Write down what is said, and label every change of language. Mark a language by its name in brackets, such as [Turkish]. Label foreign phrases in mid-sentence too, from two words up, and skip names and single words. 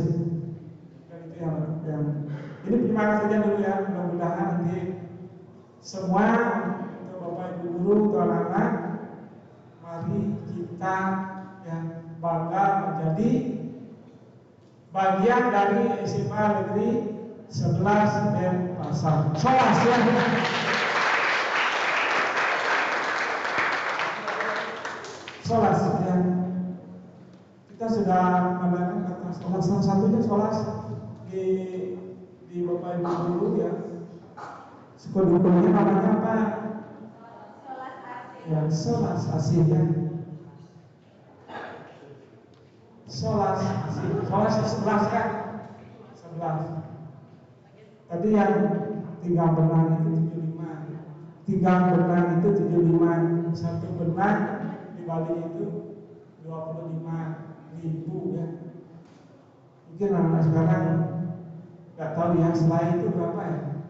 [Indonesian] Dan itu yang ini penyemangat saja dulu ya. Mudah-mudahan nanti semua untuk Bapak Ibu guru, untuk anak-anak, mari kita yang bangga menjadi bagian dari SMA Negeri 11 Denpasar. Solas ya. Solas ya. Kita sudah mengadakan kata solas, salah satunya solas di Bapak Ibu guru ya. Sekolah-sekolahnya namanya apa? Solas asih. Ya, solas asih ya. Solas asih. Solas 11 kan? 11. Tadi yang tiga benang itu 75. Tiga benang itu 75. Satu benang di Bali itu 25.000 ya. Mungkin anak sekarang nggak tahu ya, setelah itu berapa ya?